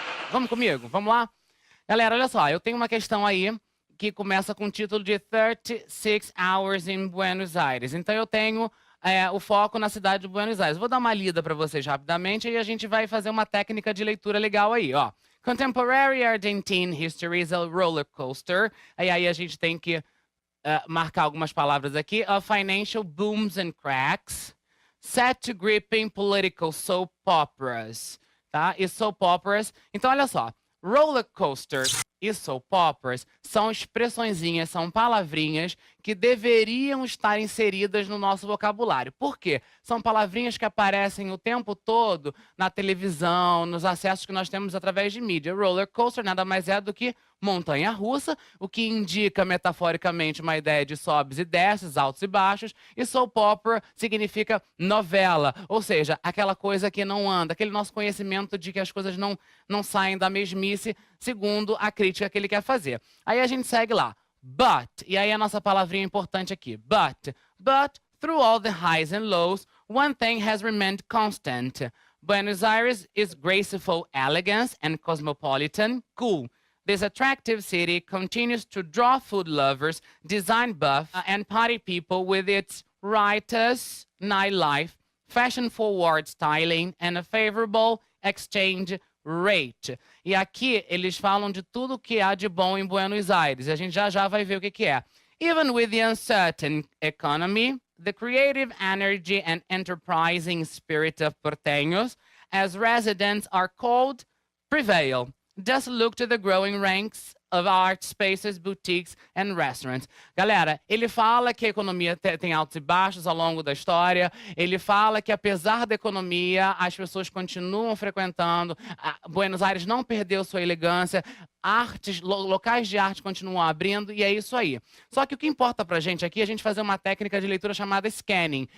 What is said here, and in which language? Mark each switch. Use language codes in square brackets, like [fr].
[pt] Vamos comigo? Vamos lá? Galera, olha só, eu tenho uma questão aí que começa com o título de 36 Hours in Buenos Aires. Então eu tenho o foco na cidade de Buenos Aires. Vou dar uma lida para vocês rapidamente e a gente vai fazer uma técnica de leitura legal aí, ó. [en] Contemporary Argentine History is a roller coaster. [pt] Aí a gente tem que marcar algumas palavras aqui. [en] Financial booms and cracks. Set to gripping political soap operas, tá? [pt] E soap operas. Então, olha só. Roller coaster e soap operas são expressõezinhas, são palavrinhas que deveriam estar inseridas no nosso vocabulário. Por quê? São palavrinhas que aparecem o tempo todo na televisão, nos acessos que nós temos através de mídia. Roller coaster nada mais é do que montanha-russa, o que indica metaforicamente uma ideia de sobes e desces, altos e baixos, e soap opera significa novela, ou seja, aquela coisa que não anda, aquele nosso conhecimento de que as coisas não saem da mesmice, segundo a crítica que ele quer fazer. Aí a gente segue lá. But, e aí a nossa palavrinha importante aqui. [en] But, through all the highs and lows, one thing has remained constant. Buenos Aires is graceful elegance and cosmopolitan cool. This attractive city continues to draw food lovers, design buffs, and party people with its riotous nightlife, fashion-forward styling, and a favorable exchange rate. [pt] E aqui eles falam de tudo que há de bom em Buenos Aires. A gente já vai ver o que é. [en] Even with the uncertain economy, the creative energy and enterprising spirit of porteños, as residents are called, prevail. Just look to the growing ranks of art spaces, boutiques and restaurants. [pt] Galera, ele fala que a economia tem altos e baixos ao longo da história. Ele fala que, apesar da economia, as pessoas continuam frequentando. Buenos Aires não perdeu sua elegância. Locais de arte continuam abrindo e é isso aí. Só que o que importa pra gente aqui é a gente fazer uma técnica de leitura chamada scanning.